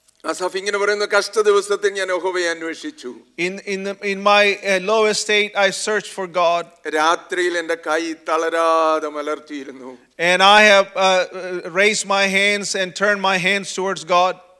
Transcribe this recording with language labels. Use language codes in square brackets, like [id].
[ml] ആസാഫ് ഇങ്ങനെ പറയുന്നു, കഷ്ട ദിവസത്തിൽ ഞാൻ യഹോവയെ അന്വേഷിച്ചു. [en] In my lowest state I searched for God. [ml] രാത്രിയിൽ എൻ്റെ കൈ തളരാതെ മലർത്തിയിരുന്നു. [en] And I have raised my hands and turned my hands towards God.